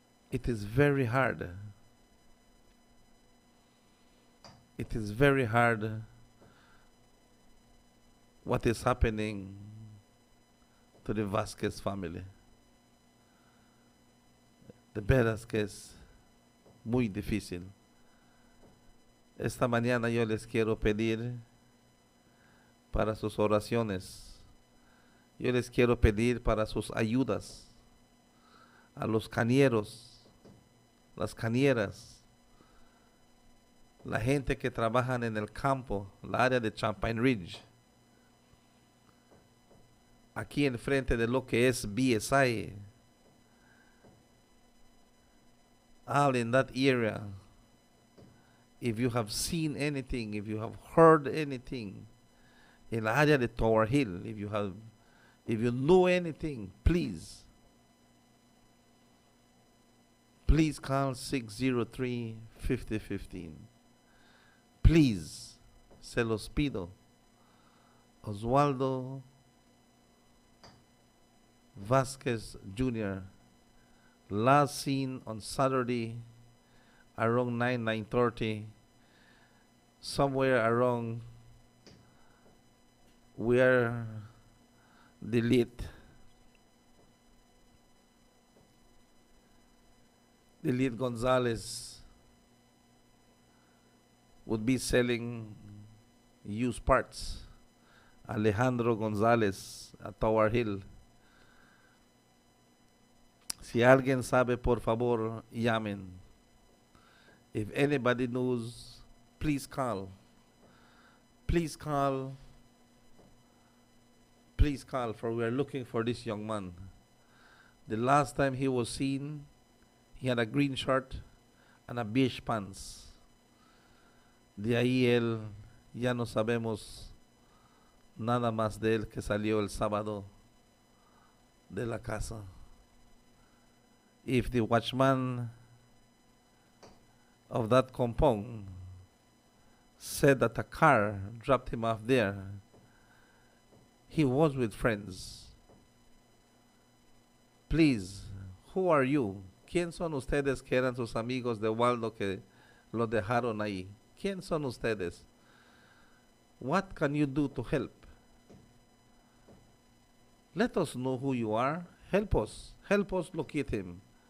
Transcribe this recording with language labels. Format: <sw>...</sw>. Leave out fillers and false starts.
<en>It is very hard. It is very hard what is happening to the Vasquez family.</en> <es>De veras que es muy difícil. Esta mañana yo les quiero pedir para sus oraciones. Yo les quiero pedir para sus ayudas a los cañeros, las cañeras, la gente que trabajan en el campo, la área de Champagne Ridge, aquí enfrente de lo que es BSI,</es> <en>all in that area. If you have seen anything, if you have heard anything,</en> <es>en la área de Tower Hill,</es> <en>if you know anything, please call 603-5015. Please,</en> <es>se los pido. Oswaldo Vasquez Jr.</es> <en>last seen on Saturday around 9:30, somewhere around where the lead Gonzalez would be selling used parts. Alejandro Gonzalez at Tower Hill.</en> <es>Si alguien sabe, por favor, llamen.</es> <en>If anybody knows, please call. Please call. Please call, for we are looking for this young man. The last time he was seen, he had a green shirt and a beige pants.</en> <es>De ahí él, ya no sabemos nada más de él, que salió el sábado de la casa.</es> <en>If the watchman of that compound said that a car dropped him off there, he was with friends. Please, who are you?</en> <es>¿Quién son ustedes que eran sus amigos de Waldo que lo dejaron ahí? ¿Quién son ustedes?</es> <en>What can you do to help? Let us know who you are. Help us. Help us locate him.</en>